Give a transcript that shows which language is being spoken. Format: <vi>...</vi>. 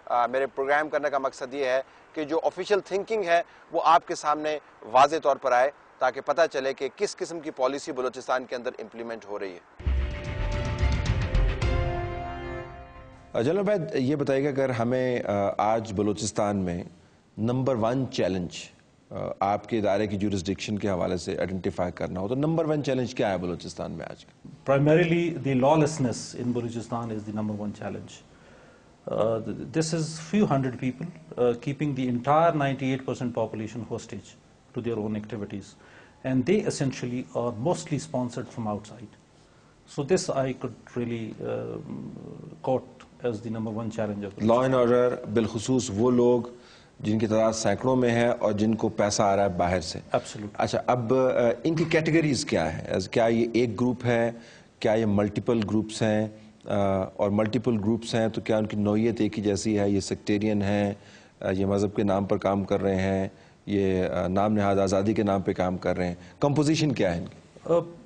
<ur>میرے پروگرام کرنے کا مقصد یہ ہے کہ جو آفیشیل تھنکنگ ہے وہ آپ کے سامنے واضح طور پر آئے تاکہ پتہ چلے کہ کس قسم کی پالیسی بلوچستان کے اندر امپلیمنٹ ہو رہی ہے۔ جنرل عبید، یہ بتائیے کہ اگر ہمیں آج بلوچستان میں نمبر 1 چیلنج آپ کے ادارے کی جورسڈکشن کے حوالے سے آئیڈینٹیفائی کرنا ہو تو نمبر 1 چیلنج کیا ہے بلوچستان میں آج؟</ur> <en>Primarily, the lawlessness in Balochistan is the number 1 challenge. This is few hundred people keeping the entire 98% population hostage to their own activities, and they essentially are mostly sponsored from outside. So this I could really quote as the number 1 challenge of</en> <ur>law and order, بالخصوص وہ لوگ جن کی تعداد سینکڑوں میں ہے اور جن کو پیسہ آ رہا ہے باہر سے۔</ur> <en>Absolutely.</en> <ur>اچھا، اب ان کی کیٹیگریز کیا ہے؟ کیا یہ ایک گروپ ہے، کیا یہ ملٹیپل گروپس ہیں؟ اور ملٹیپل گروپس ہیں تو کیا ان کی نوعیت ایک ہی جیسی ہے؟ یہ سیکٹیرین ہیں، یہ مذہب کے نام پر کام کر رہے ہیں، یہ نام نہاد آزادی کے نام پہ کام کر رہے ہیں؟ کمپوزیشن کیا ہے ان کی؟</ur>